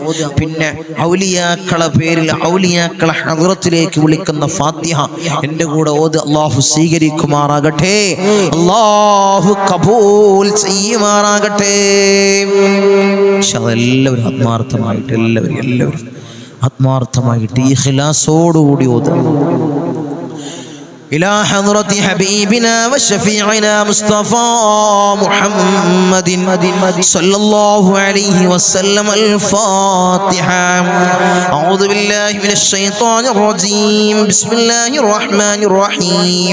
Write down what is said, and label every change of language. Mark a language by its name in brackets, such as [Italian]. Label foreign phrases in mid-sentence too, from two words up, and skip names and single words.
[Malayalam] പിന്നെ ഔലിയാക്കളെ പേരിൽ ഔലിയാക്കളെ ഹദ്റത്തിലേക്ക് വിളിക്കുന്ന ഫാത്തിഹ എൻ്റെ കൂടെ ഓത്. അല്ലാഹു സ്വീകരിക്കുമാറാകട്ടെ, അല്ലാഹു കബൂൽ ചെയ്യുമാറാകട്ടെ. എല്ലാവരും ആത്മാർത്ഥമായിട്ട് ഇഖ്ലാസോടുകൂടി ഓതും. [Arabic] إلى حضرة حبيبنا وشفيعنا مصطفى محمد صلى الله عليه وسلم. الفاتحة. أعوذ بالله من الشيطان الرجيم. بسم الله الرحمن الرحيم.